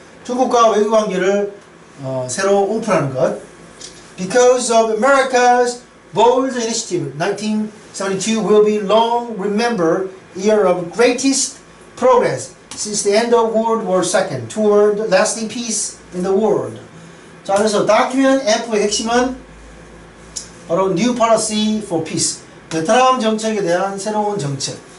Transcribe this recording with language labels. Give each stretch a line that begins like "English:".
Korean: 중국과 외교 관계를 새로 오픈하는 것.
English: Because of America's bold initiative, 1972 will be long remembered year of greatest progress since the end of World War II toward lasting peace in the world.
Korean: 자, 그래서 document F의 핵심은 바로
English: new policy for peace,
Korean: 베트남 정책에 대한 새로운 정책.